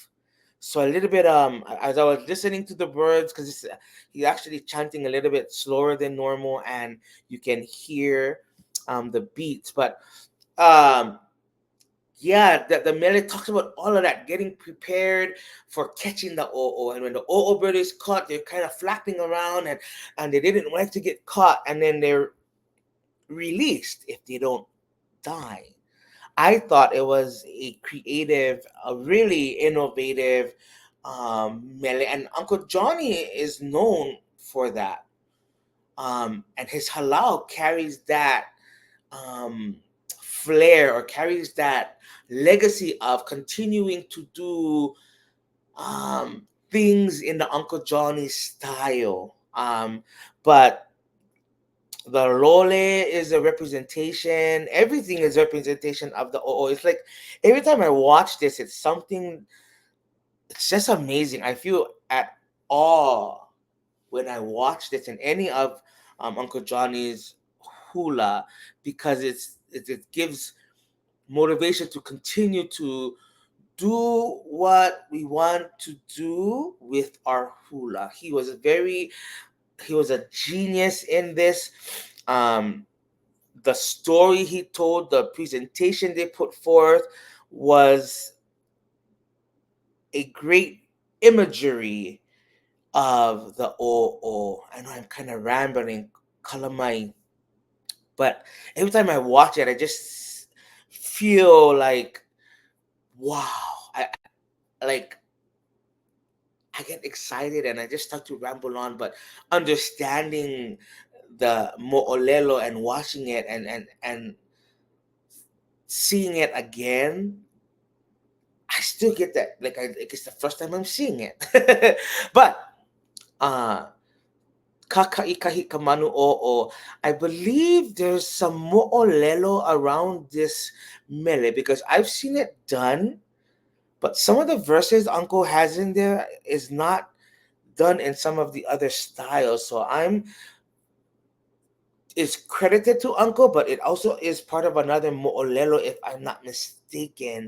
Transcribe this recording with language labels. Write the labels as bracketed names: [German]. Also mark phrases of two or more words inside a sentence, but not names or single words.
[English] So a little bit as I was listening to the birds, because he's actually chanting a little bit slower than normal, and you can hear the beats. But yeah, the mele talks about all of that, getting prepared for catching the ʻŌʻō. And when the ʻŌʻō bird is caught, they're kind of flapping around, and they didn't like to get caught, and then they're released if they don't die. I thought it was a creative, a really innovative mele, and Uncle Johnny is known for that. And his halau carries that flair, or carries that legacy of continuing to do things in the Uncle Johnny style. But the lole is a representation. Everything is representation of the ʻŌʻō. It's like every time I watch this, it's something. It's just amazing. I feel at awe when I watch this in any of Uncle Johnny's hula, because it gives motivation to continue to do what we want to do with our hula. He was a genius in this. The story he told, the presentation they put forth was a great imagery of the ʻŌʻō. I know I'm kind of rambling, kalamai, but every time I watch it, I just feel like, wow. I get excited and I just start to ramble on, but understanding the mo'olelo and watching it and seeing it again, I still get that. Like it's the first time I'm seeing it. But Kākaʻikahi Ka Manu ʻŌʻō, I believe there's some mo'olelo around this mele, because I've seen it done But some of the verses Uncle has in there is not done in some of the other styles. So it's credited to Uncle, but it also is part of another mo'olelo, if I'm not mistaken.